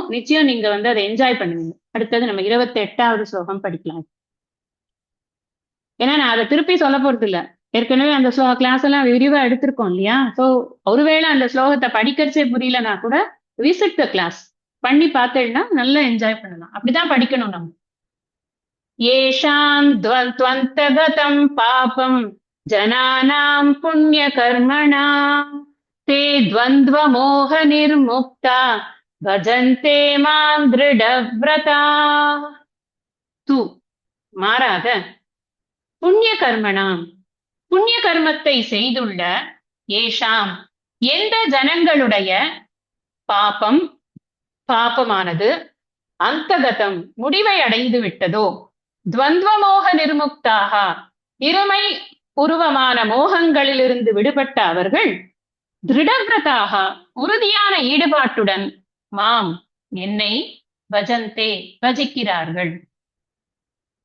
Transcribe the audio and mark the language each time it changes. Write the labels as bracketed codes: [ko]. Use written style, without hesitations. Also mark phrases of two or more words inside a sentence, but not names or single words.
[ta] நிச்சயம் நீங்க அதை என்ஜாய் பண்ணுவீங்க. அடுத்தது நம்ம 28வது ஸ்லோகம் படிக்கலாம். ஏன்னா நான் அதை திருப்பி சொல்ல போறது இல்லை, ஏற்கனவே அந்த கிளாஸ் எல்லாம் விரிவா எடுத்திருக்கோம் இல்லையா? ஸோ ஒருவேளை அந்த ஸ்லோகத்தை படிக்கிறச்சே புரியலன்னா கூட [en] visit the class [ta] பண்ணி பார்த்தேன்னா நல்லா என்ஜாய் பண்ணலாம். அப்படிதான் படிக்கணும் நம்ம. [sa] येषां त्वन्तगतं पापं जनानां पुण्यकर्मणां ते द्वन्द्वमोहनिर्मुक्ता भजन्ते मां दृढव्रता. [ta] तू மாறாக [sa] पुण्य कर्मणाम्, [ta] புண்ணிய கர்மத்தை செய்துள்ள ஏஷாம் எந்த ஜனங்களுடைய பாபமானது அந்தகதம் முடிவை அடைந்து விட்டதோ, துவந்துவமோக நிர்முக்தாக இருமை உருவமான மோகங்களிலிருந்து விடுபட்ட அவர்கள் திருடவிரதாக உறுதியான ஈடுபாட்டுடன் மாம் என்னை பஜந்தே பஜிக்கிறார்கள்.